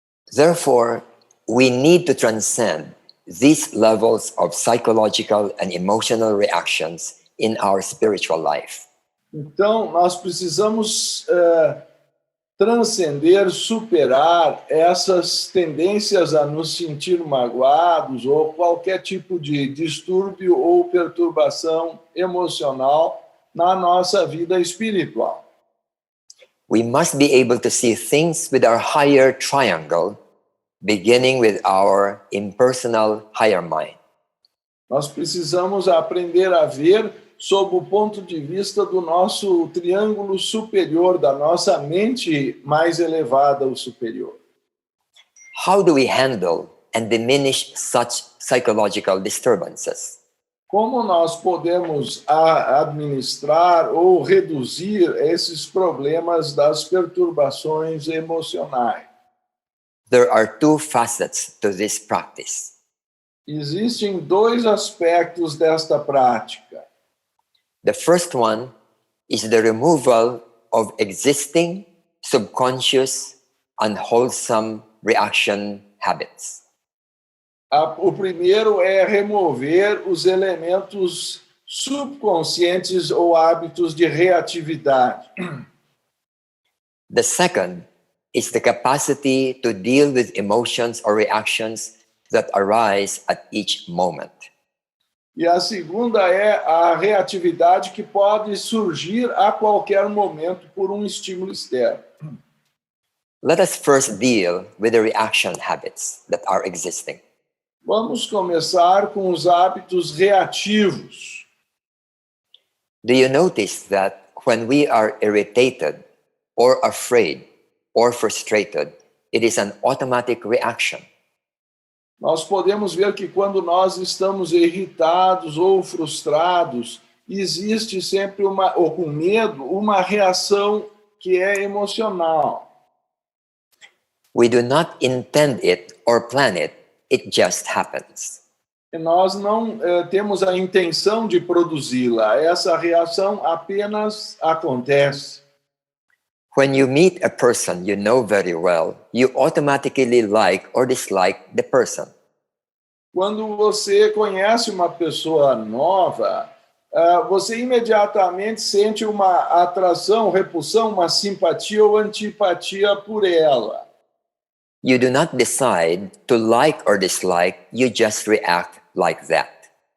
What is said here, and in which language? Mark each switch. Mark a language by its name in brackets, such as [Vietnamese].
[English] Therefore, we need to transcend these levels of psychological and emotional reactions in our spiritual life. [Portuguese] Então, nós precisamos transcender, superar essas tendências a nos sentir magoados ou qualquer tipo de distúrbio ou perturbação emocional na nossa vida espiritual. [English] We must be able to see things with our higher triangle, beginning with our impersonal higher mind. [Portuguese] Nós precisamos aprender a ver sob o ponto de vista do nosso triângulo superior, da nossa mente mais elevada ou superior. [English] How do we handle and diminish such psychological disturbances? [Portuguese] Como nós podemos administrar ou reduzir esses problemas das perturbações emocionais? [English] There are two facets to this practice. [Portuguese] Existem dois aspectos desta prática. [English] The first one is the removal of existing, subconscious, unwholesome reaction habits. [Portuguese] O primeiro é remover os elementos subconscientes ou hábitos de reatividade. [English] The second is the capacity to deal with emotions or reactions that arise at each moment. [Portuguese] E a segunda é a reatividade que pode surgir a qualquer momento por um estímulo externo. [English] Let us first deal with the reaction habits that are existing. [Portuguese] Vamos começar com os hábitos reativos. [English] Do you notice that when we are irritated or afraid or frustrated, it is an automatic reaction? [Portuguese] Nós podemos ver que quando nós estamos irritados ou frustrados, existe sempre ou com medo, uma reação que é emocional. [English] We do not intend it or plan it, it just happens. [Portuguese] E nós não temos a intenção de produzi-la, essa reação apenas acontece. [English] When you meet a person you know very well, you automatically like or dislike the person. [Portuguese] Quando você conhece uma pessoa nova, você imediatamente sente uma atração, repulsão, uma simpatia ou antipatia por ela. [English] You do not decide to like or dislike, you just react like that.